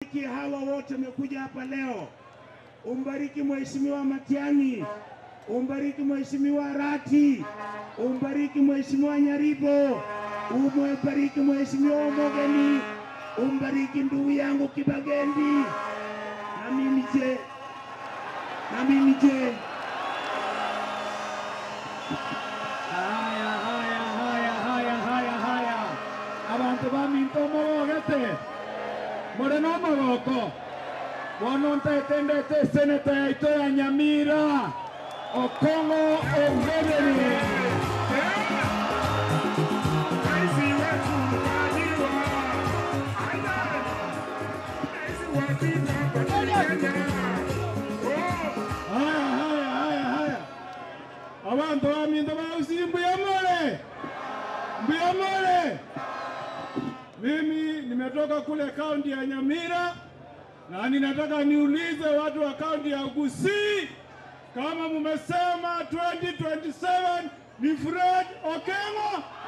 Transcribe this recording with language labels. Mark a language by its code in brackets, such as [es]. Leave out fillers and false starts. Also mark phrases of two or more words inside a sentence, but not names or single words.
[sw] umbariki hawa wote wamekuja hapa leo. Umbariki Mheshimiwa Matiang'i, umbariki Mheshimiwa Rati, umbariki Mheshimiwa Nyaribo, umbariki Mheshimiwa Omogeni, umbariki ndugu yangu Kibagendi. Na mimi je? Haya. [guz] Abantu baminto mogete. Moreno mogoko. Bononte tendete seneta yaito ya Nyamira. Okongo Omogeni. Haya. Abantu baminto Mbuyamole. [sw] Mimi nimetoka kule kaunti ya Nyamira na ninataka niulize watu wa kaunti ya Gusii kama mumesema 2027 ni Fred Okengo.